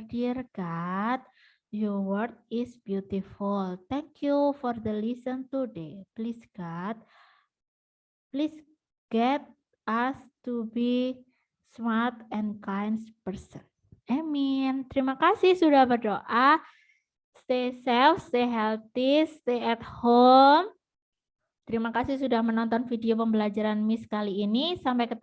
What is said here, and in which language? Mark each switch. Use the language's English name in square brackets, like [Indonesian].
[English] Dear God, your word is beautiful. Thank you for the lesson today. Please God, please get us to be smart and kind person. Amin. [Indonesian] Terima kasih sudah berdoa. [English] Stay safe, stay healthy, stay at home. [Indonesian] Terima kasih sudah menonton video pembelajaran Miss kali ini. Sampai ketemu di video pembelajaran selanjutnya.